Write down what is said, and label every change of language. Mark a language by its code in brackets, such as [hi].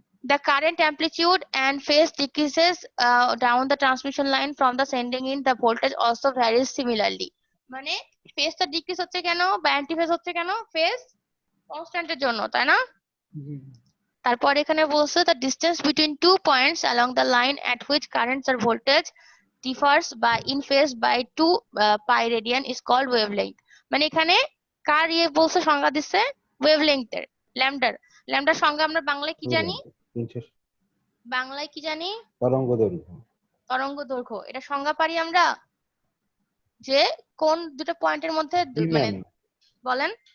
[en] The current amplitude and phase decreases down the transmission line from the sending in. The voltage also varies similarly. [bn] মানে ফেজটা decrease হচ্ছে কেন বা anti phase হচ্ছে কেন? Phase কনস্ট্যান্টের জন্য, তাই না? তারপর এখানে বলছে [en] the distance between 2 points along the line at which currents or voltage differs by in phase by 2 pi radian is called wavelength. [bn] মানে এখানে কার বলছে, সংজ্ঞা দিচ্ছে ওয়েভলেংথের, ল্যামডার। ল্যামডার সংজ্ঞা আমরা বাংলায় কি জানি? বাংলায় কি জানি? তরঙ্গ দৈর্ঘ্য। তরঙ্গ দৈর্ঘ্য। এটা সংজ্ঞা পারি আমরা যে কোন দুটো পয়েন্টের মধ্যে, মানে বলেন